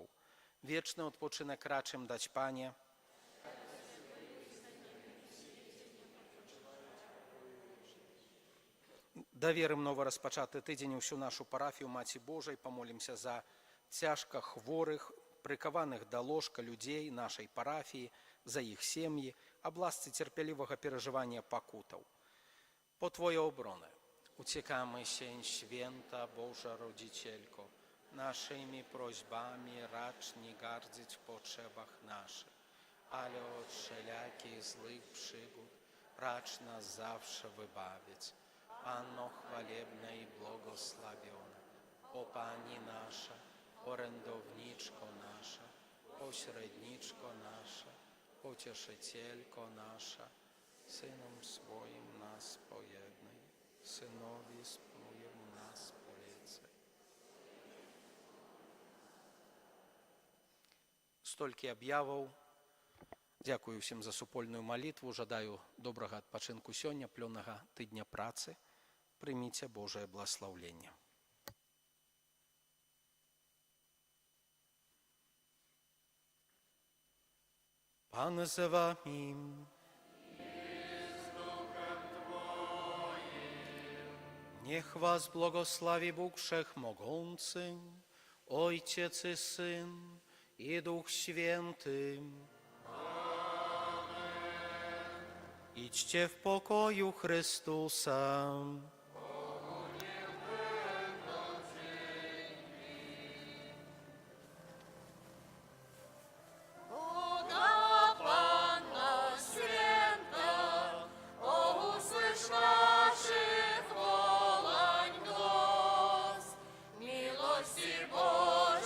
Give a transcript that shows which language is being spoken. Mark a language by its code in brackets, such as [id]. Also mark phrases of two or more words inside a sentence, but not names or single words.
[be] Вечны адпачынак рачым даць пане. Даверым нова-распачаты тыдзень усю нашу парафію Маці Божай, памолімся за цяжка хворых, прыкаваных да ложка людзей нашай парафіі, за іх сем'і, аб ласцы цярпялівага перажывання пакутаў. [pl] Po Twoje obrony uciekamy się, święta Boża Rodzicielko, naszymi prośbami racz nie gardzić w potrzebach naszych, ale od wszelakich złych przygód racz nas zawsze wybawić. Panno chwalebna i błogosławiona, o Pani nasza, orędowniczko nasza, pośredniczko nasza, pocieszycielko nasza, Synom swoim nas pojednaj, Synowi swojemu nas polecaj. [be] Столькі аб'яваў. Дзякую ўсім за супольную малітву. Жадаю добрага адпачынку сёння, плённага тыдня працы. Прыміце Божае благословення. [pl] Pan z wami. Niech was błogosławi Bóg Wszechmogący, Ojciec i Syn i Duch Święty. Amen. Idźcie w pokoju Chrystusa. [be] Бога Панна свята, о, услышь наших волань глас, милости Божьей.